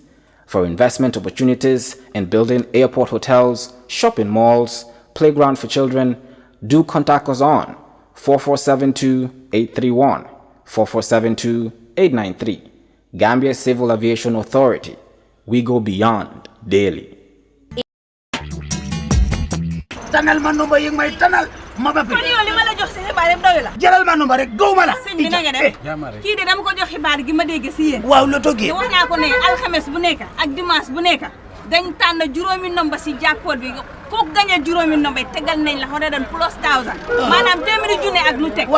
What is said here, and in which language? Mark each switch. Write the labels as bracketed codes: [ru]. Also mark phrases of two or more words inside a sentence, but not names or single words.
[en] For investment opportunities in building airport hotels, shopping malls, playground for children, do contact us on 4472-831, 4472-893. Gambia Civil Aviation Authority. We go beyond daily. [wo] tanal ma numba yi may tanal ma ba kon yow li ma la jox si xibaar yëpp doy la jëlal ma numba rek gawma la sëñ bi na nga def kii de dama ko jox xibaar gi ma dégg si yéen waaw loto gi wax naa ko ne alxames bu nekk ak dimanche bu nekk dañ tànn juróomi nomba si jackpot bi ku gagné juróomi nomba yi tegal nañ la 100 plus 1000 maanaam 2000 junne ak lu teg